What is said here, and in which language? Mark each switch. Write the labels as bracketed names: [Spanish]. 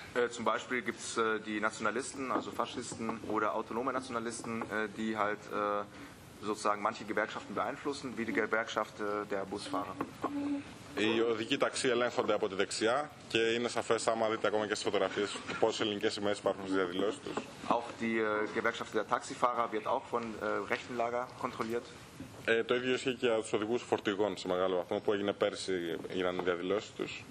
[German] Zum Beispiel gibt es die Nationalisten, also Faschisten oder autonome Nationalisten, die halt sozusagen manche Gewerkschaften beeinflussen, wie die Gewerkschaft der Busfahrer. [Greek] Οι οδηγοί ταξί ελέγχονται από τη δεξιά και είναι σαφές, άμα δείτε ακόμα και στις φωτογραφίες, πόσες ελληνικές σημαίες υπάρχουν στις διαδηλώσεις τους. [German] Auch die Gewerkschaft der Taxifahrer wird auch von rechten Lager kontrolliert. [Greek] Το ίδιο ισχύει και για τους οδηγούς φορτηγών σε μεγάλο βαθμό που έγινε πέρσι, γίνανε διαδηλώσεις τους.